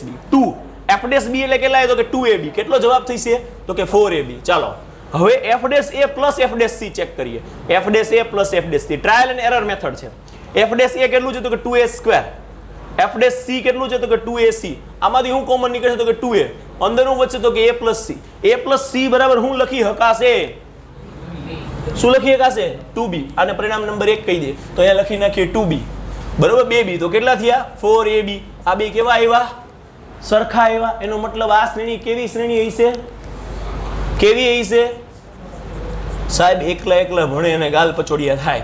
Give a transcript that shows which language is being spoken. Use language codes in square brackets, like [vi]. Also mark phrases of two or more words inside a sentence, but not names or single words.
[gu] 2f' એટલે કેટલા? તો કે 2ab. કેટલો જવાબ થશે? તો કે 4ab. ચાલો હવે f' plus f' ચેક કરીએ. f' plus f' [en] trial and error method [gu] છે. f' કેટલું છે? તો કે 2a². f' કેટલું છે? તો કે 2ac. આમાંથી હું કોમન નીકળશે? તો કે 2a. અંદરનું વચ્ચે તો કે a plus c. a plus c બરાબર હું લખી શકાશે? શું લખી શકાશે? 2b. આને પરિણામ નંબર 1 કહી દે તો અહીંયા લખી નાખીએ 2b. બરાબર, 2b તો કેટલા થયા? 4ab. આ બે કેવા આવ્યા? સરખા આવ્યા. એનો મતલબ આ શ્રેણી કેવી શ્રેણી હશે? કેવી હશે? સાહેબ એકલા ભણે અને ગાલ પચોડિયા થાય.